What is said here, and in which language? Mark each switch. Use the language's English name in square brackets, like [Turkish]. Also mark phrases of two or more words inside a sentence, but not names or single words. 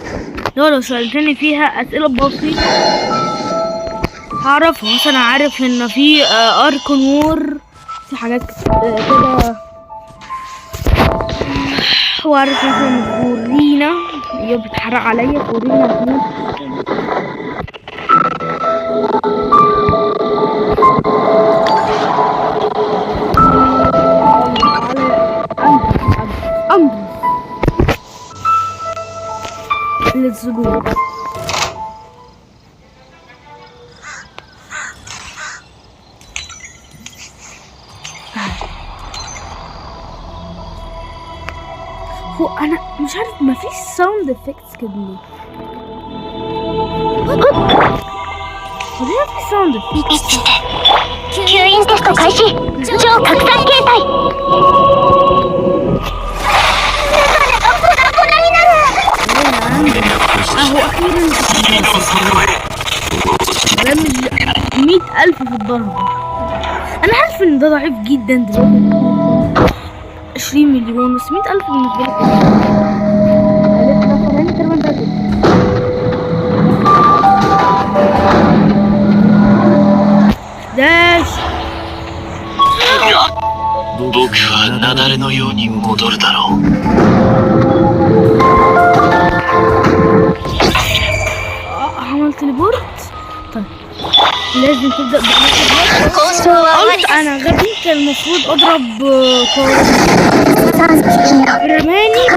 [Arabic] لو سألتني فيها اسئلة بسيطة هعرفها. مثلا عارف ان في اركون وور في حاجات كده. وعارف مثلا فورينا هي بتحرق عليا. فورينا بتموت. [English] Let's go. [Arabic] هو انا مش عارف مفيش [English] sound effects [Arabic] كده ليه؟ ليه مفيش [English] sound effects? [Japanese] 吸引テスト開始。超拡散形態。 [Arabic] اهو اخيرا رمز 100,000 في الضرب. انا عارف ان ده ضعيف جدا دلوقتي 20 مليون بس 100,000 بالنسبه لي داش. [Japanese] 僕は雪崩のように戻るだろう。 [Arabic] عمل تليبورت. طيب لازم تبدأ قلت انا غبي كان المفروض اضرب رماني.